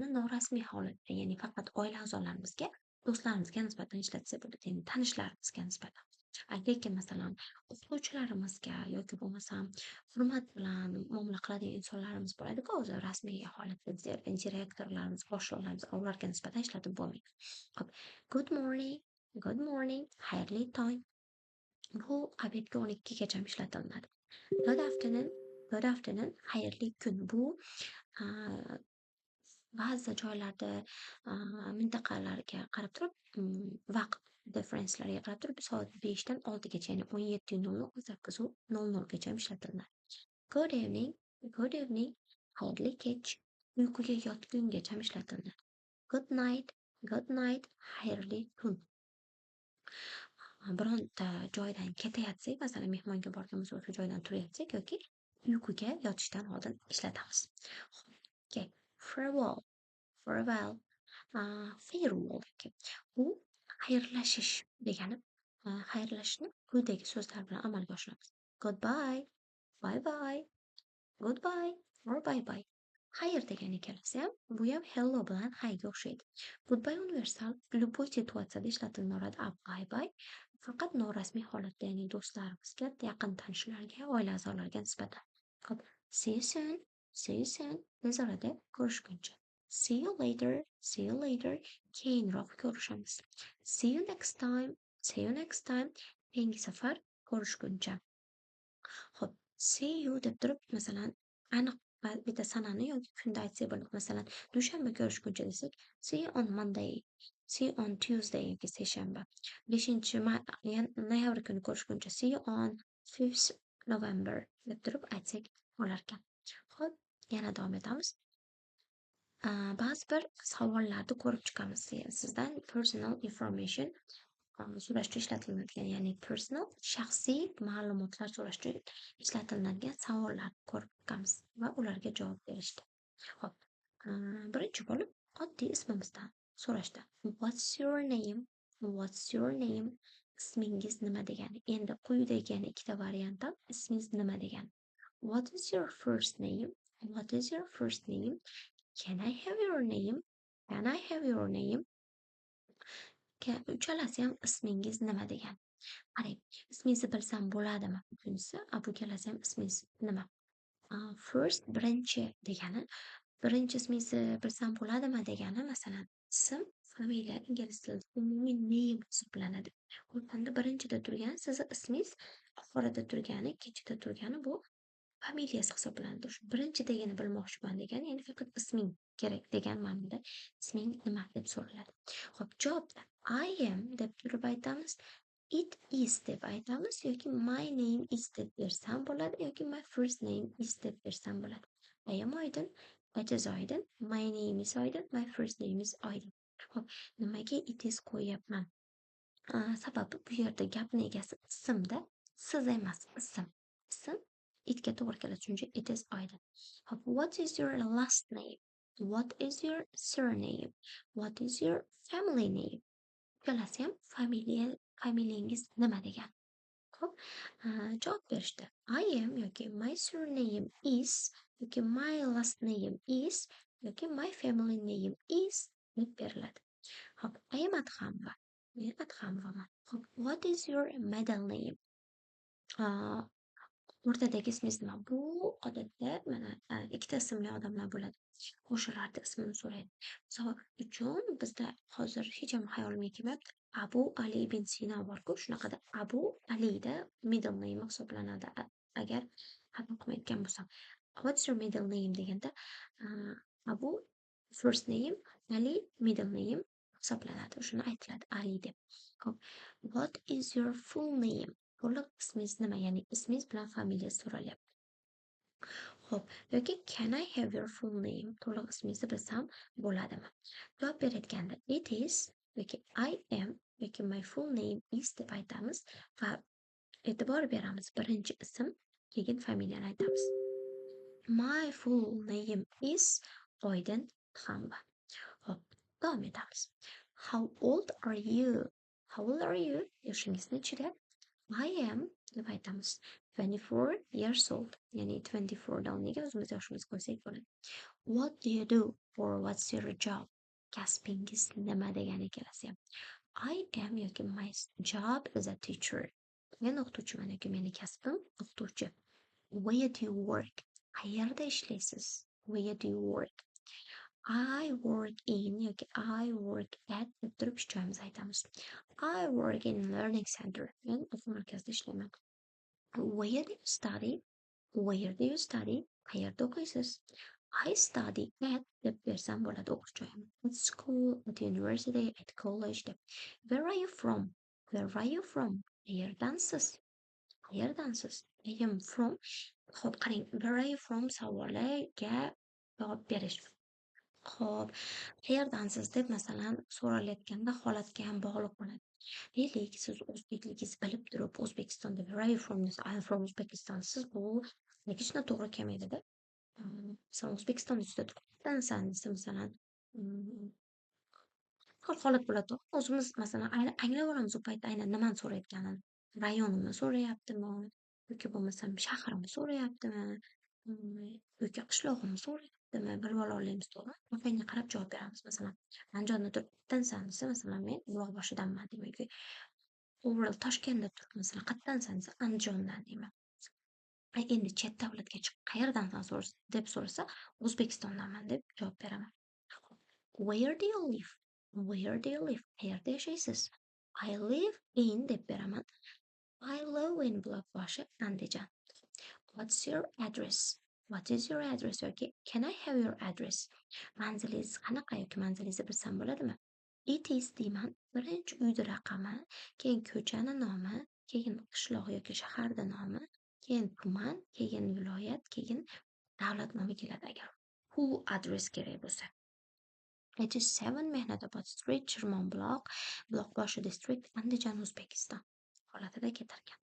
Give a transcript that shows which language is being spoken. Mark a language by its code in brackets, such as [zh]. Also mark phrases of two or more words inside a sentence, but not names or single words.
[uz] Norasmiy holatda, ya'ni faqat oila a'zolarimizga, do'stlarimizga nisbatan ishlatsa bo'ladi, ya'ni tanishlarimizga nisbatan. Lekin masalan, o'qituvchilarimizga yoki bo'lmasam hurmat bilan muomala qiladigan insonlarimiz bo'ladi-ku, o'zi rasmiy holatda direktorlarimiz, boshliqlarimiz, ularga nisbatan ishlatib bo'lmaydi. Hop, [en] good morning, good morning, [uz] xayrli tong. Bu obedga 12gacha ishlatiladi. [en] Good afternoon, good afternoon, [uz] xayrli kun. Bu ba'zi joylarda mintaqalarga qarab turib, vaqt difference'lariga qarab turib, soat 5dan 6gacha, ya'ni 17:00 8:00gacha ishlatiladi. [en] Good evening, good evening, [uz] xayrli kech. Uyquga yotgungacha ishlatiladi. [en] Good night, [uz] xayrli tun. Bironta joydan ketayotsak, masalan, mehmonga borganmiz, o'sha joydan turayotsak yoki uyquga yotishdan oldin ishlatamiz. Okay. [en] Farewell, farewell, farewell. [uz] Okay. Bu xayrlashish degani. Xayrlashishni quyidagi so'zlar bilan amalga oshiramiz. [en] Goodbye, bye bye, goodbye or bye bye. [uz] Xayr degan ikkalasi ham, bu ham hello bilan higa o'xshaydi. Goodbye universal, любой situatsiyada ishlatiladi. Bye bye faqat norasmiy holatda, ya'ni do'stlarimizga, yaqin tanishlarga, oila a'zolariga nisbatan. Hop, [en] see you soon, see you soon. [uz] Tez orada ko'rishguncha. [en] See you later, see you later. [uz] Keyinroq ko'rishamiz. [en] See you next time, see you next time. [uz] Keyingi safar ko'rishguncha. Hop, [en] see you [uz] deb turib, masalan, aniq bitta sanani yoki kunda aytsak bo'ladi. Masalan, dushanba ko'rishguncha desak, [en] see you on Monday, see you on Tuesday [uz] yoki seshanba. 5-noyabr kuni ko'rishguncha, [en] see you on 5th November [uz] deb turib aytsak bo'larkan. Hop, yana davom etamiz. Ba'zi bir savollarni ko'rib chiqamiz. Sizdan [en] personal information [uz] so'rashda ishlatiladigan, ya'ni personal shaxsiy ma'lumotlar so'rashda ishlatiladigan savollarni ko'rib chiqamiz va ularga javob berishdi. Hop, birinchi bo'lib oddiy ismimizdan so'rashdi. [en] What's your name? What's your name? [uz] Ismingiz nima degani? Endi quyidagi yana ikkita variantdan ismingiz nima degani. [en] What is your first name? What is your first name? Can I have your name? Can I have your name? [uz] Uchalasi ham ismingiz nima degan. Qarang, ismingizni bilsam bo'ladimi? Bunisi, bu kelasi ham ismingiz nima? First, birinchi degani, birinchi ismingizni bilsam bo'ladimi degani, masalan, ism, familiya ingliz tilida umumiy name hisoblanadi. O'shanda birinchida turgani sizni ismingiz, oxirida turgani, kechida turgani bu familiyasi hisoblanadi. Shu birinchidagini bilmoqchiman degan, ya'ni faqat isming kerak degan ma'noda isming nima deb so'raladi. Xo'p, javobda [en] I am [uz] deb turib aytamiz, [en] it is [uz] deb aytamiz yoki [en] my name is [uz] deb bersam bo'ladi yoki [en] my first name is [uz] deb bersam bo'ladi. [en] I am oydin, it is oydin, my name is oydin, my first name is oydin. [uz] Xo'p, nimaga [en] it is [uz] qo'yyapman? Sababi bu yerda gapning egasi ismda, siz emas, ism. Ism itga to'g'ri keladi, chunki [en] it is [uz] oydin. [en] Hop, what is your last name? What is your surname? What is your family name? [uz] Ikkalasi ham familiyangiz nima degan. Xo'p, javob berishdi. [en] I am yoki my surname is yoki my last name is yoki my family name is [uz] deb beriladi. Hop, [en] I am [uz] Adham va Men adhamvaman. Xo'p, [en] what is your middle name? [uz] Uh, O'rtadagi ismingiz nima? Bu odatda mana ikkita ismli odamlar bo'ladi. O'shalarni ismini so'raydi. Misol uchun bizda hozir hech ham hayolimga kelmayapti. Abu Ali ibn Sino bor-ku, shunaqada Abu Alida [en] middle name [uz] hisoblanadi. Agar xato qilmayotgan bo'lsam. [en] What's your middle name [uz] deganda Abu [en] first name, [uz] Ali [en] middle name [uz] hisoblanadi. Shuni aytiladi Ali deb. Xo'p, [en] what is your full name? [uz] To'liq ismingiz nima? Ya'ni ismingiz bilan familiya so'ralyapti. Xo'p, yoki [en] can I have your full name? [uz] To'liq ismingizni bilsam bo'ladimi? Javob berayotganda [en] it is [uz] yoki [en] I am [uz] yoki [en] my full name is [uz] deb aytamiz va e'tibor beramiz. Birinchi ism, keyin familiyani aytamiz. [en] My full name is Oydin Xamba. [uz] Xo'p, davom etamiz. [en] How old are you? How old are you? [uz] Yoshingiz nechida? [en] I am [uz] deb aytamiz. [en] 24 years old. [uz] Ya'ni 24 dan o'rniga o'zimiz yoshimiz qo'ysak bo'ladi. [en] What do you do or what's your job? [uz] Kasbingiz nima degani kelsa ham. [en] I am yoki my job is a teacher. [uz] Men o'qituvchiman yoki meni kasbim o'qituvchi. [en] Where do you work? [uz] Qayerda ishlaysiz? [en] Where do you work? I work in yoki I work at [uz] deb turib ish joyimizni aytamiz. [en] I work in learning center. [uz] Men o'quv markazida ishlayman. [en] Where do you study? Where do you study? [uz] Qayerda o'qiysiz? [en] I study at [uz] deb bersam bo'ladi o'qish joyim. [en] At school, at university, at college deb. Where are you from? Where are you from? Qayerdansiz? Qayerdansiz? I am from. [uz] Xo'p, qarang, [en] where are you from [uz] savoliga javob berish. Xo'p, qayerdansiz deb masalan so'ralayotganda holatga ham bog'liq bo'ladi. Deylik, siz o'zbekligingizni bilib turib O'zbekistonda [en] where are you from [uz] desa, [en] I am from Uzbekistan. [uz] Siz bu hech to'g'ri kelmaydida. Masalan, O'zbekistonda juda qayerdansan desa, masalan, holat bo'ladi. O'zimiz masalan anglab olamiz u paytda aynan nimani so'rayotganini. Rayonimni so'rayaptimi yoki bo'lmasam shahrimni so'rayaptimi yoki qishlog'imni so'rayaptimi, bilib ola olamiz, to'g'rimi? Raqamga qarab javob beramiz. Masalan, Andijonda turibdansan desa, masalan, men Buloqboshidanman deyman yoki overall Toshkentda turib, masalan, qayerdansan desa, Andijondan deyman. Endi chet davlatga chiqib qayerdansan deb so'rasa, O'zbekistondanman deb javob beraman. [en] Where do you live? Where do you live? [uz] Qayerda yashaysiz? [en] I live in [uz] deb beraman. [en] I live in Buloqboshi, Andijon. What's your address? What is your address? yoki can I have your address? [uz] Manzilingiz qanaqa yoki manzilingizni bilsam bo'ladimi? [en] It is deyman. [uz] Birinchi uyni raqami, keyin ko'chani nomi, keyin qishloq yoki shaharda nomi, keyin tuman, keyin viloyat, keyin davlat nomi keladi agar [en] who address [uz] kerak bo'lsa. 87 Mehnatobod Street, Chirmonbuloq, Buloqboshi district, Andijon, O'zbekiston holatida keltirgan.